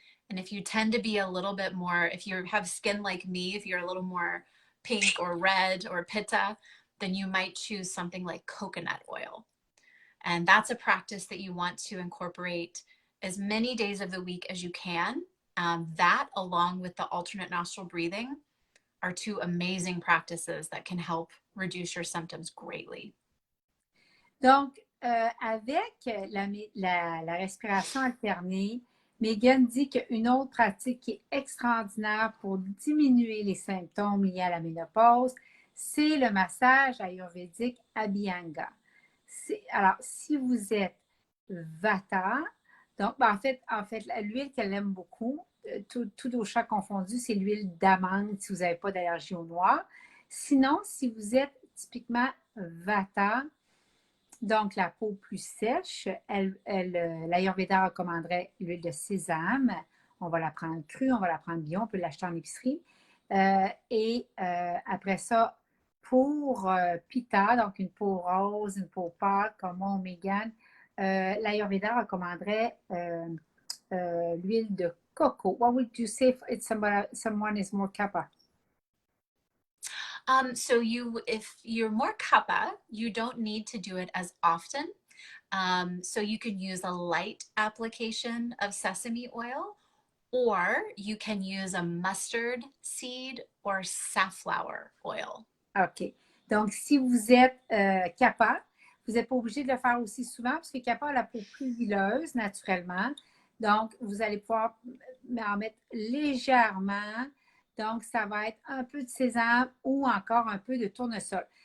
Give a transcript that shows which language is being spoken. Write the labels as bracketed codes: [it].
[en] And if you tend to be a little bit more, if you have skin like me, if you're a little more pink or red or pitta, then you might choose something like coconut oil. And that's a practice that you want to incorporate as many days of the week as you can. That, along with the alternate nostril breathing, are two amazing practices that can help reduce your symptoms greatly. [fr] Donc, avec la respiration alternée, Meghan dit qu'une autre pratique qui est extraordinaire pour diminuer les symptômes liés à la ménopause, c'est le massage ayurvédique Abhyanga. Alors, si vous êtes vata, donc en fait l'huile qu'elle aime beaucoup, tout au chat confondu, c'est l'huile d'amande si vous n'avez pas d'allergie au noir. Sinon, si vous êtes typiquement vata, donc la peau plus sèche, l'Ayurveda recommanderait l'huile de sésame. On va la prendre crue, on va la prendre bio, on peut l'acheter en épicerie. Et après ça, pour pitta, donc une peau rose, une peau pâle, comme moi, Meghan, l'Ayurveda recommanderait l'huile de coco. [en] What would you say if someone is more kapha? So if you're more kapha, you don't need to do it as often. So you could use a light application of sesame oil, or you can use a mustard seed or safflower oil. OK. [fr] Donc, si vous êtes kapha, vous n'êtes pas obligé de le faire aussi souvent parce que kapha a la peau plus huileuse naturellement. Donc, vous allez pouvoir en mettre légèrement. Donc, ça va être un peu de sésame ou encore un peu de tournesol.